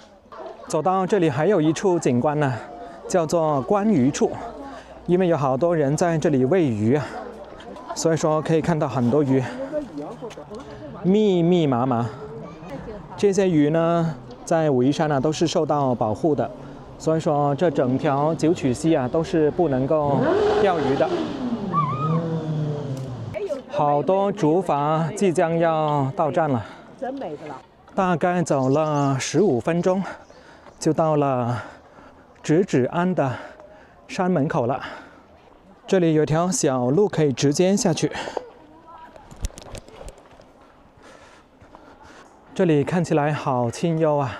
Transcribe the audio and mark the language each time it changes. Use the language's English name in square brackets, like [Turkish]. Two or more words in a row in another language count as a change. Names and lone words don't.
[Chinese] 走到這裡還有一處景觀呢，叫做觀魚處，因為有好多人在這裡餵魚啊，所以說可以看到很多魚，密密麻麻。這些魚呢在武夷山啊都是受到保護的，所以說這整條九曲溪啊都是不能夠釣魚的。好多竹筏即將要到站了，真美的了。大概走了15分鐘，就到了直指庵的山門口了。這裡有條小路可以直接下去。這裡看起來好清幽啊！